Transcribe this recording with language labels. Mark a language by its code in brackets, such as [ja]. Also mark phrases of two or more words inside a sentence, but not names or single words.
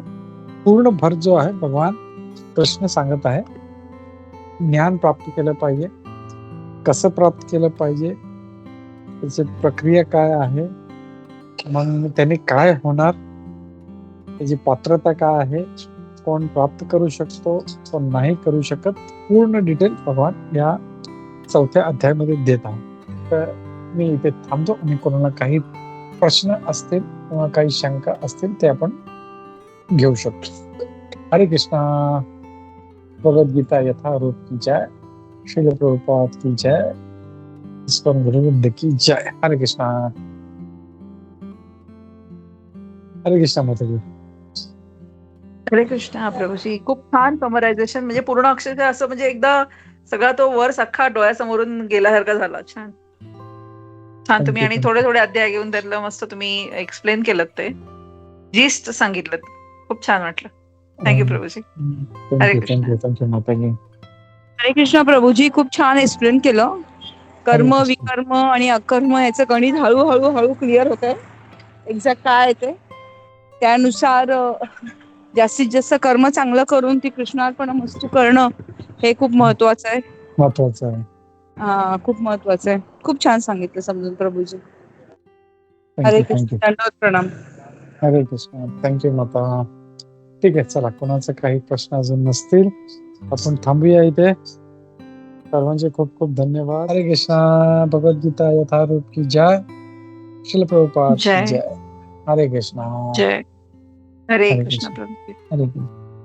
[mr] पूर्ण भर जो आहे भगवान कृष्ण सांगत आहे, ज्ञान प्राप्त केलं पाहिजे, कसं प्राप्त केलं पाहिजे, त्याची प्रक्रिया काय आहे, मग त्याने काय होणार, त्याची पात्रता काय आहे, कोण प्राप्त करू शकतो, कोण नाही करू शकत, पूर्ण डिटेल भगवान या 4थ्या अध्यायामध्ये देत आहे. तर मी इथे थांबतो आणि कोणाला काही प्रश्न असतील किंवा काही शंका असतील ते आपण घेऊ शकतो. [hi] हरे कृष्णा. भगवद्गीता यथारूप की जय. श्रील प्रभुपाद की जय. इस्कॉन गुरुवृंद की जय. हरे कृष्णा. [mr] हरे कृष्णा माताजी. हरे कृष्ण प्रभूजी. खूप छान समरायझेशन, म्हणजे पूर्ण अक्षरशः असं म्हणजे एकदा सगळा तो वर्ष अख्खा डोळ्यासमोरून गेल्यासारखा झाला. छान छान तुम्ही, आणि थोडे थोडे अध्याय घेऊन त्यातलं मस्त तुम्ही एक्सप्लेन केलं, ते जिस्ट सांगितलं, खूप छान वाटलं. थँक्यू प्रभूजी. हरे कृष्ण. थँक्यू माताजी. हरे कृष्ण प्रभूजी. खूप छान एक्सप्लेन केलं. कर्म, हरे कृष्ण. विकर्म आणि अकर्म याचं गणित हळूहळू क्लिअर होत आहे. एक्झॅक्ट काय आहे ते, त्यानुसार जास्तीत जास्त कर्म चांगलं करून ती कृष्णार्पण वस्तू करणं हे खूप महत्वाचं आहे. महत्वाचं आहे. खूप महत्वाचं आहे. खूप छान सांगितलं समजून प्रभूजी. हरे कृष्ण. दंडवत प्रणाम. हरे कृष्ण. थँक्यू माता. ठीक आहे, चला, कोणाचे काही प्रश्न अजून नसतील आपण थांबूया इथे. सर्वांचे खूप खूप धन्यवाद. [hi] हरे कृष्णा. भगवद्गीता यथारूप की जय. श्रील प्रभुपाद की जय. जय. हरे कृष्णा. जय. हरे [mr] हरे कृष्ण कृष्ण. प्रभूजी. हरे कृष्ण.